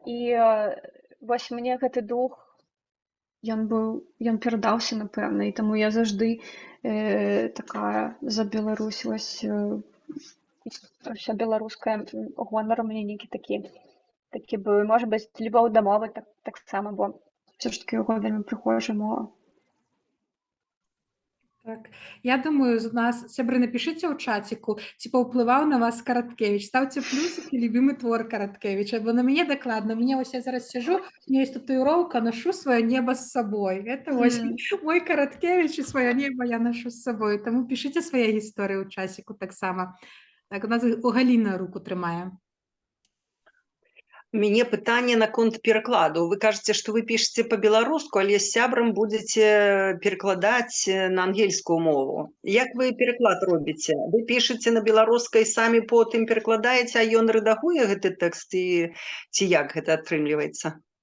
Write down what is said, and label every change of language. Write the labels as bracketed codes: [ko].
[be] І вось мне гэты дух, ён перадаўся, напэўна, і таму я заўжды такая за Беларусь, вось ўся беларуская гонар у мяне нейкі такі быў. Можа быць, любоў да мовы таксама, бо ўсё ж такі яго вельмі прыгожая мова. Так, я думаю, у нас, сябры, [ru] напишите [be] ў чаціку, ці паўплываў на вас Караткевич. [ru] Ставьте плюсики, любимый твор Караткевича, [be] бо на мяне дакладна. [ru] Мне [be] вось я зараз [ru] сижу, у меня есть татуировка, ношу свое небо с собой. Это [be] вось [ru] мой Караткевич, и свое небо я ношу с собой. [be] Тому [ru] пишите свои [be] гісторыі ў часіку таксама. Так, у нас у Галіна руку трымае. У мяне пытанне наконт перакладу. Вы кажаце, што вы пішаце па-беларуску, але з сябрам будзеце перакладаць на ангельскую мову. Як вы пераклад робіце? Вы пішаце на беларускай, самі потым перакладаеце, а ён рэдагуе гэты тэкст, ці як гэта атрымліваецца?